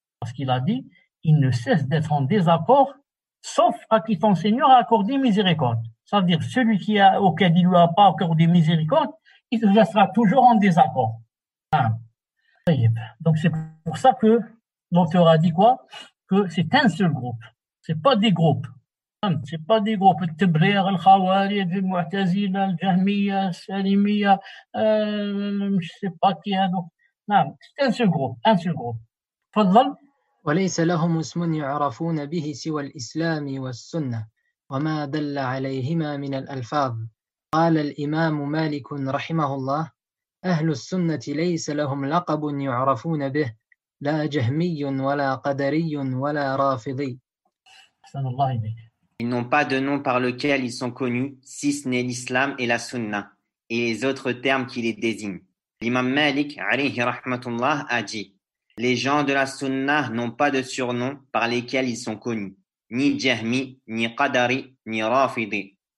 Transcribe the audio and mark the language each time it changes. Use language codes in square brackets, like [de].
[fr] Parce qu'il a dit, ils ne cessent d'être en désaccord, sauf à qui ton Seigneur a accordé miséricorde. Ça veut dire, celui auquel il ne lui a pas accordé miséricorde, il restera toujours en désaccord. Donc c'est pour ça que l'auteur a dit quoi? Que c'est un seul groupe. C'est pas des groupes. C'est pas des groupes. [ar] التبرير الخوارج المعتزلة الجهمية السالمية [fr] je sais pas qui [ar] هذوك. [fr] C'est un seul groupe. Un seul groupe. تفضل. [ar] وليس لهم اسم يعرفون به سوى الإسلام والسنة وما دل عليهما من الألفاظ. قال الإمام مالك رحمه الله أهل السنة ليس لهم لقب يعرفون به لا جهمي ولا قدري ولا رافضي. [fr] Ils n'ont pas de nom par lequel ils sont connus, si ce n'est l'islam et la sunna, et les autres termes qui les désignent. L'imam Malik, alayhi rahmatullah, a dit, les gens de la sunna n'ont pas de surnom par lesquels ils sont connus, ni jahmi, ni qadari, ni rafidi.